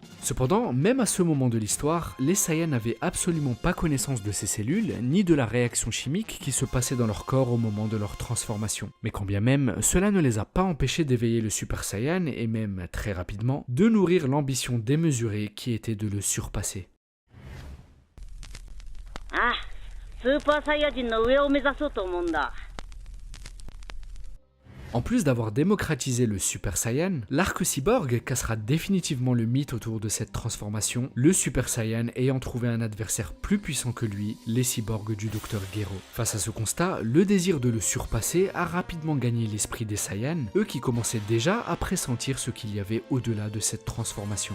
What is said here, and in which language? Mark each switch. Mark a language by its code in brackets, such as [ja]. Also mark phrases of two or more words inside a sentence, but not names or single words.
[fr] Cependant, même à ce moment de l'histoire, les Saiyans n'avaient absolument pas connaissance de ces cellules, ni de la réaction chimique qui se passait dans leur corps au moment de leur transformation. Mais quand bien même, cela ne les a pas empêchés d'éveiller le Super Saiyan, et même, très rapidement, de nourrir l'ambition démesurée qui était de le surpasser. [ja] Ah, Super Saiyajin の上を目指そうと思うんだ。 [fr] En plus d'avoir démocratisé le Super Saiyan, l'arc cyborg cassera définitivement le mythe autour de cette transformation, le Super Saiyan ayant trouvé un adversaire plus puissant que lui, les cyborgs du Dr Gero. Face à ce constat, le désir de le surpasser a rapidement gagné l'esprit des Saiyans, eux qui commençaient déjà à pressentir ce qu'il y avait au-delà de cette transformation.